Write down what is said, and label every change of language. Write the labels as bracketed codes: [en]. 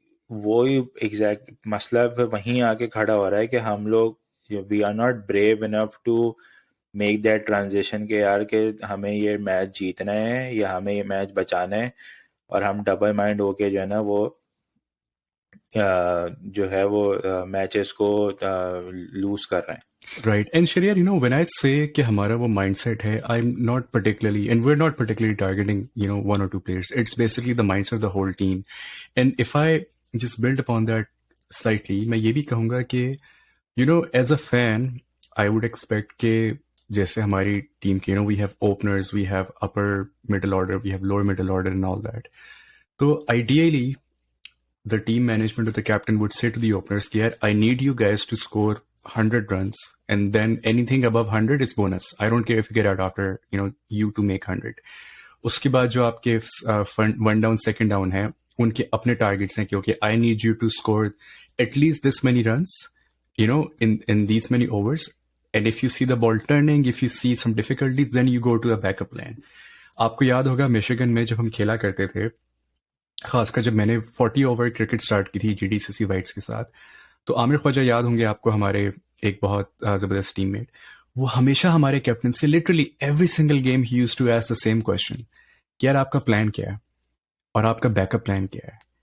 [ur] وہی ایگزیکٹ مسئلہ پھر وہیں آ کے کھڑا ہو رہا ہے کہ ہم لوگ [en] we are not brave enough to make that transition [ur] کہ یار کہ ہمیں یہ میچ جیتنا ہے یا ہمیں یہ میچ بچانا ہے، اور ہم ڈبل مائنڈ ہو کے جو ہے نا وہ جو ہے وہ میچز کو لوز کر رہے ہیں. [en] Right. And Shariar, when I say [ur] کہ ہمارا وہ mindset سیٹ ہے, [en] I'm not particularly, and we're not particularly targeting, one or two players. It's basically the mindset of the whole team. And if I just build upon that slightly, [ur] میں یہ بھی کہوں گا کہ, [en] as a fan, I would expect [ur] کہ جیسے ہماری team کے, [en] we have openers, we have upper middle order, we have lower middle order and all that. تو ideally, the team management or the captain would say to the openers, I need you guys to score 100 runs, and then anything above 100 is bonus. I don't care if you get out after, you to make 100. [ur] اس کے بعد جو آپ کے one down second down ہے ان کے اپنے targets ہیں کہ [en] Okay I need you to score at least this many runs in these many overs, and if you see the ball turning, if you see some difficulties, then you go to a backup plan. [ur] آپ کو یاد ہوگا میشیگن میں جب ہم کھیلا کرتے تھے، خاص کر جب میں نے 40 اوور کرکٹ اسٹارٹ کی تھی جی ڈی سی سی وائٹس کے ساتھ، تو عامر خواجہ یاد ہوں گے آپ کو، ہمارے ایک بہت زبردست ٹیم میٹ، وہ ہمیشہ ہمارے کیپٹن سے literally every single game [en] he used to ask the same question [ur] کہ یار آپ کا پلان کیا ہے اور آپ کا بیک اپ پلان کیا ہے.